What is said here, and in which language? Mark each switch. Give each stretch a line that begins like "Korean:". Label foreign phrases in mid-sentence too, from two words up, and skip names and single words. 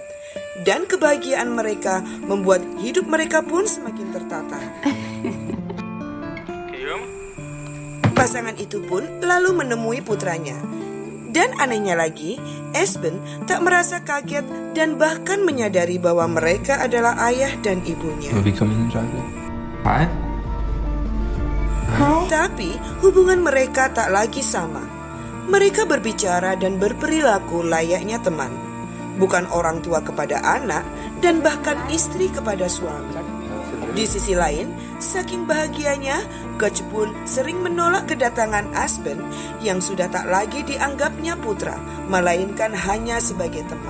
Indonesian: Dan kebahagiaan mereka membuat hidup mereka pun semakin tertata. Pasangan itu pun lalu menemui putranya. Dan anehnya lagi, Esben tak merasa kaget dan bahkan menyadari bahwa mereka adalah ayah dan ibunya.
Danish: Må vi komme ind, Jackie? Hej.
Indonesian: Tapi hubungan mereka tak lagi sama. Mereka berbicara dan berperilaku layaknya teman, bukan orang tua kepada anak dan bahkan istri kepada suami. Di sisi lain, saking bahagianya, Coach pun sering menolak kedatangan Aspen yang sudah tak lagi dianggapnya putra, melainkan hanya sebagai teman.